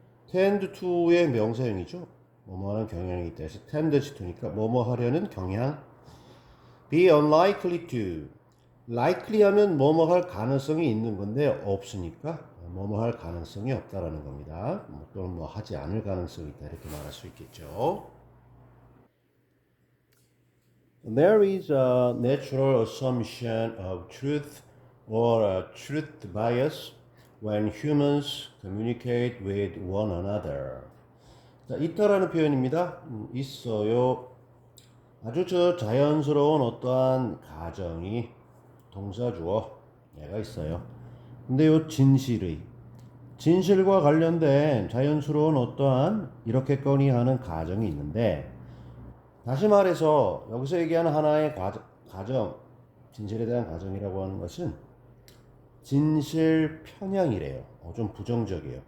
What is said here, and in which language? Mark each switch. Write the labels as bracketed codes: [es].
[ko] tend to의 명사형이죠. 뭐뭐 하는 경향이 있다 해서 tendency to니까 뭐뭐 하려는 경향. [en] be unlikely to. [ko] likely 하면 뭐뭐 할 가능성이 있는 건데 없으니까 뭐뭐 할 가능성이 없다라는 겁니다. 또는 뭐 하지 않을 가능성이 있다 이렇게 말할 수 있겠죠. [en] There is a natural assumption of truth or a truth bias when humans communicate with one another. [ko] 자, 있다라는 표현입니다. 있어요. 아주 자연스러운 어떠한 가정이 동사 주어 얘가 있어요. 근데 요 진실과 관련된 자연스러운 어떠한 이렇게거니 하는 가정이 있는데, 다시 말해서 여기서 얘기하는 하나의 가정, 진실에 대한 가정이라고 하는 것은 진실 편향이래요. 좀 부정적이에요.